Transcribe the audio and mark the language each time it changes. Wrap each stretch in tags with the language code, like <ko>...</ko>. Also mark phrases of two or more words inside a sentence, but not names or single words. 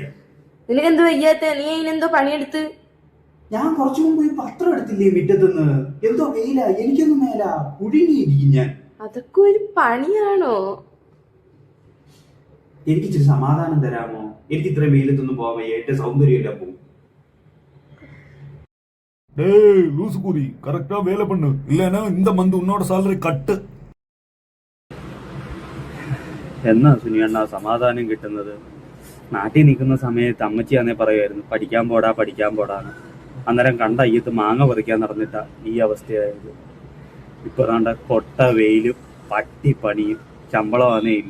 <ml>നിനക്കെന്തോ വയ്യാത്ത? നീ അതിനെന്തോ പണിയെടുത്ത്? ഞാൻ കുറച്ചു മുമ്പ് ഈ പത്രം എടുത്തില്ലേ മുറ്റത്തുനിന്ന്, എന്തോ വെയില, എനിക്കൊന്നും മേല, കുഴുങ്ങിയിരിക്കും ഞാൻ. അതൊക്കെ ഒരു പണിയാണോ? എനിക്ക് ഇച്ചിരി സമാധാനം തരാമോ? എനിക്ക് ഇത്രയും വെയിലത്തൊന്നും പോവാൻ വയ്യ, ഏറ്റവും സൗന്ദര്യമില്ല പോകും.</ml> <ta>டேய் லூசு கூதி, கரெக்டா வேலை பண்ணு, இல்லைன்னா இந்த மந்த் உன்னோட சாலரி கட்டு.</ta> <ml>എന്നാ സുനിയണ്ണ സമാധാനം കിട്ടുന്നത്? നാട്ടിൽ നിൽക്കുന്ന സമയത്ത് അമ്മച്ചിയാന്നേ പറയുമായിരുന്നു പഠിക്കാൻ പോടാ പഠിക്കാൻ പോടാന്ന്. അന്നേരം കണ്ട അയ്യത്ത് മാങ്ങ പറിക്കാൻ നടന്നിട്ടാ ഈ അവസ്ഥയായത്. ഇപ്പൊ ദാണ്ട കൊട്ട വെയിലും പട്ടിപ്പണിയും ശമ്പളമാണേ ഇല്ല.</ml>